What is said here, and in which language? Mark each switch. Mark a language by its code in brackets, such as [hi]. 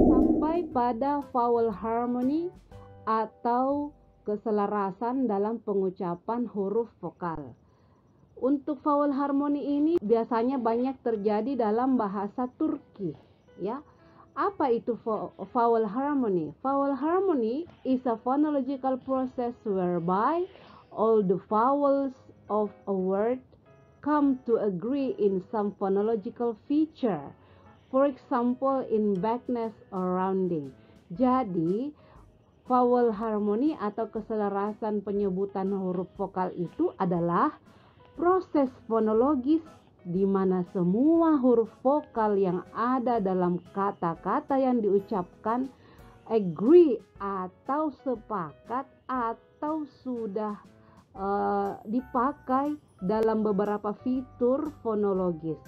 [id] Sampai pada vowel harmony atau keselarasan dalam pengucapan huruf vokal. Untuk vowel harmony ini biasanya banyak terjadi dalam bahasa Turki, ya. Apa itu vowel harmony? [en] Vowel harmony is a phonological process whereby all the vowels of a word come to agree in some phonological feature. For example, in vagueness or rounding. [id] Jadi, vowel harmony atau keselarasan penyebutan huruf vokal itu adalah proses fonologis di mana semua huruf vokal yang ada dalam kata-kata yang diucapkan agree atau sepakat atau sudah dipakai dalam beberapa fitur fonologis.